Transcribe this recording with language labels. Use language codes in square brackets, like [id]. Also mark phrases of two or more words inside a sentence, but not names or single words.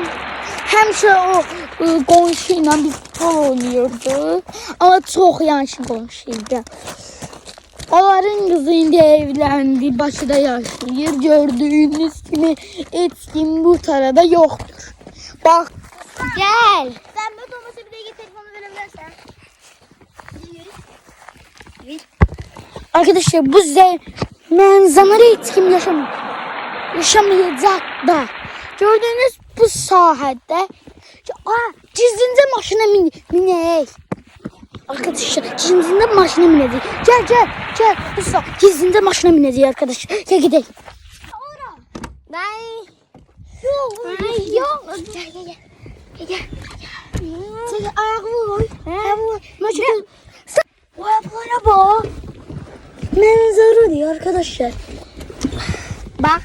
[az] Həmişə o qonşu ilə biz futbol oynayırdıq. Amma çox yaxşı qonşuydu. Onların qızı indi evləndi, Bakıda yaşayır. Gördüyünüz kimi heç kim bu tarada yoxdur. Bax, gəl. [tr] Sen bu Thomas'a bir de git telefonu verebilirsen. [az] Arkadaşlar bu mənzarə heç kim yaşamayacaq da. Gördüğünüz bu sahədə gizlincə maşına minək. Arkadaşlar gizlincə maşına minəcək. Gəl. Bu gizlincə maşına minəcək arkadaşlar. Gəl gedək. [tr] Yok. Gel. Sen ayağımı koy. O ayaklara bak. Manzara diyor arkadaşlar. Bak.